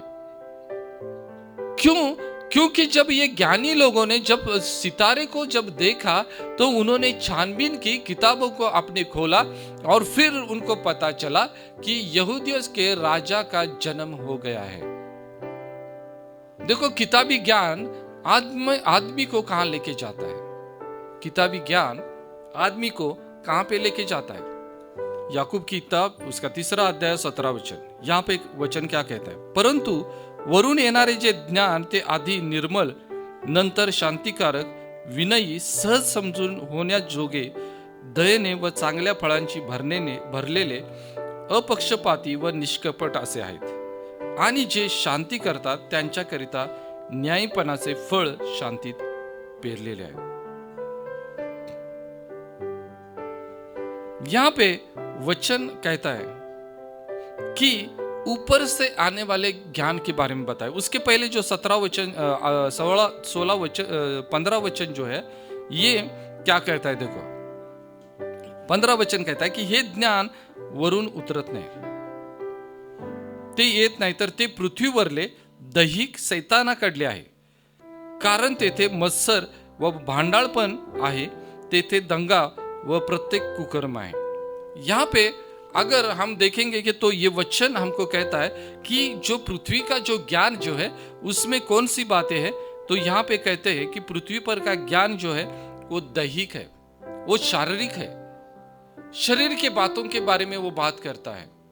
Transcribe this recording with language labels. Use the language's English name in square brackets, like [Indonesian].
[Hindi] क्यों? क्योंकि जब ये ज्ञानी लोगों ने जब सितारे को जब देखा तो उन्होंने छानबीन की, किताबों को आपने खोला, और फिर उनको पता चला कि यहूदियों के राजा का जन्म हो गया है। देखो, किताबी ज्ञान आदमी को कहां लेके जाता है? किताबी ज्ञान आदमी को कहां पे लेके जाता है? याकूब की किताब उसका 3 अध्याय 17 वचन, यहाँ पे एक वचन क्या कहता है? [Marathi] परंतु वरून येणारे जे ज्ञान ते आधी निर्मल, नंतर शांतिकारक, विनयी, सहज समजून होण्याजोगे, दयेने व चांगल्या फळांची भरलेले, अपक्षपाती व निष्कपट असे आहेत, आणि जे शांती करतात त्यांच्याकरिता न्यायपणाचे फळ शांतीत पेरलेले आहे। [Hindi] यहाँ पे वचन कहता है कि ऊपर से आने वाले ज्ञान के बारे में बताए। उसके पहले जो 17 वचन 16 वचन 15 वचन जो है, ये क्या कहता है? देखो, 15 वचन कहता है की [Marathi] हे ज्ञान वरून उतरत नाही, ते येत नाही, तर ते पृथ्वीवरले दैहिक सैतानाकडले आहे, कारण तेथे मत्सर व भांडाळपण आहे, तेथे दंगा व प्रत्येक कुकर्म आहे। [Hindi] यहाँ पे अगर हम देखेंगे कि तो ये वचन हमको कहता है कि जो पृथ्वी का जो ज्ञान जो है उसमें कौन सी बातें हैं, तो यहाँ पे कहते हैं कि पृथ्वी पर का ज्ञान जो है वो दैहिक है, वो शारीरिक है, शरीर के बातों के बारे में वो बात करता है।